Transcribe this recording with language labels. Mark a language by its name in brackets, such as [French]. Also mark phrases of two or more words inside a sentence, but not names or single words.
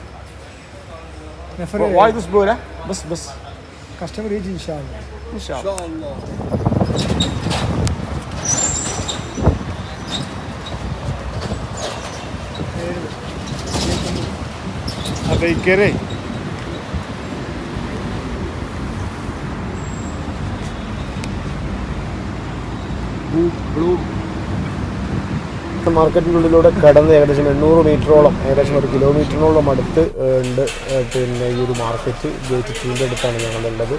[Arabic] وايد أسبوع لا؟ بس. كاستمر يجي إن شاء الله. إن شاء إن الله. شاء الله. أبي كري. [Malayalam] മാർക്കറ്റിനുള്ളിലൂടെ കടന്ന് ഏകദേശം 800 മീറ്ററോളം ഏകദേശം 1 കിലോമീറ്ററിനോളം അടുത്ത് ഉണ്ട്. പിന്നെ ഈ ഒരു മാർക്കറ്റ് ഗേറ്റ് 2ൻ്റെ അടുത്താണ് ഞങ്ങളുള്ളത്.